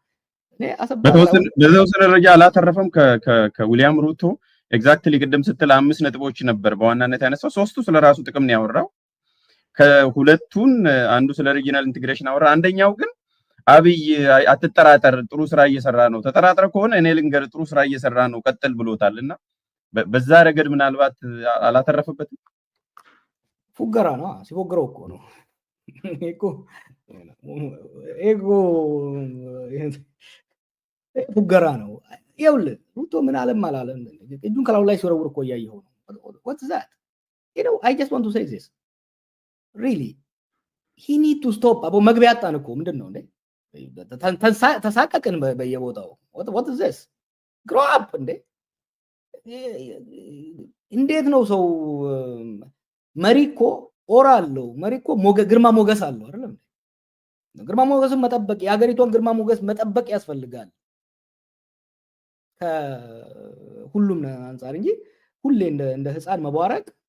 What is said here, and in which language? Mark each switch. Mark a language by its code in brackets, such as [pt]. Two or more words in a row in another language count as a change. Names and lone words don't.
[am] በተወሰነ ደረጃ አላተረፈም ከዊሊያም ሩቶ ኤግዛክትሊ ቅድም ስትል 5 ነጥቦች ነበር በዋናነት ያነሳው። 3ቱ ስለራሱ ጥቅም ነው ያወራው። ከሁለቱን አንዱ ስለ [en] regional integration [am] አወራ። አንደኛው ግን አብይ አትጠራጠር ጥሩ ስራ እየሰራ ነው፣ ተጠራጥረ ከሆነ እኔ ልንገር ጥሩ ስራ እየሰራ ነው ቀጥል ብሎታልና በዛ ረገድ ምናልባት አላተረፈበትም። ፉገራ ነው ሲፎግረው እኮ ነው ፉገራ ነው። ይኸውልህ ሩቶ ምን አለም አላለም እጁን ከላዩ ላይ ሲወረውር እኮ እያየኸው ነው። [en] what's that? I just want to say this really he need to stop። [am] አቦ መግቢያ አጣን እኮ ምንድን ነው እንዴ? ተሳቀቅን በየቦታው። [en] what is this? grow up [am] እንዴ! እንዴት ነው ሰው መሪ እኮ ኦራ አለው፣ መሪ እኮ ግርማ ሞገስ አለው አይደለም? ግርማ ሞገስን መጠበቅ የሀገሪቷን ግርማ ሞገስ መጠበቅ ያስፈልጋል ከሁሉም አንፃር እንጂ ሁሌ እንደ ህፃን መቧረቅ።